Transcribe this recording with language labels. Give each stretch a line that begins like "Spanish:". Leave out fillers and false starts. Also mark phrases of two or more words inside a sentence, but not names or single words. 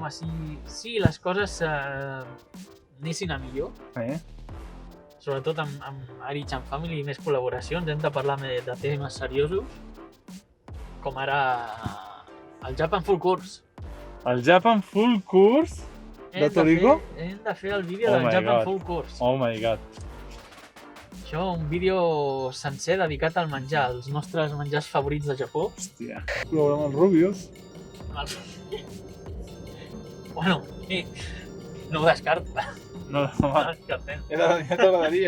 Catalan: home, si les coses anessin a millor, sobretot amb Arich and Family i més col·laboracions, hem de parlar de temes seriosos, com ara el Japan Full Course. El Japan Full Course de Toriko? Hem de fer el vídeo
English: Oh
Catalan: del
English: my Japan God. Full Course. Oh my god.
Catalan: Això, un vídeo sencer dedicat al menjar, als nostres menjars favorits de Japó. Hòstia. Col·laborar amb els Rubius. Bueno, sí, no ho descarto. No, No home, ho descartem. ja t'agradaria.